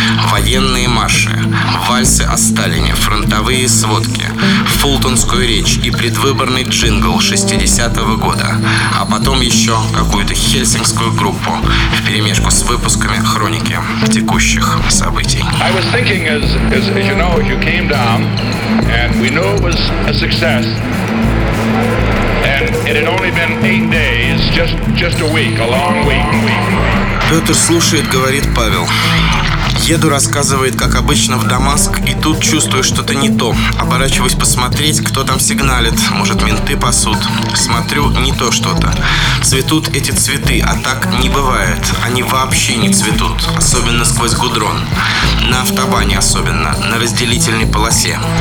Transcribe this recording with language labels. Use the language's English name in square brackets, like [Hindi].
[Russian] Военные марши, вальсы о Сталине, фронтовые сводки, фултонскую речь и предвыборный джингл 60-го года. А потом еще какую-то хельсинскую группу в перемешку с выпусками хроники текущих событий. [English] I was thinking, as you know, you came down, and we knew it was a success. And it had only been 8 days, just a week, a long week. [Russian] Петр слушает, говорит Павел. Еду, рассказывает, как обычно, в Дамаск, и тут чувствую что-то не то. Оборачиваюсь посмотреть, кто там сигналит. Может, менты пасут. Смотрю, не то что-то. Цветут эти цветы, а так не бывает. Они вообще не цветут, особенно сквозь гудрон. На автобане особенно, на разделительной полосе.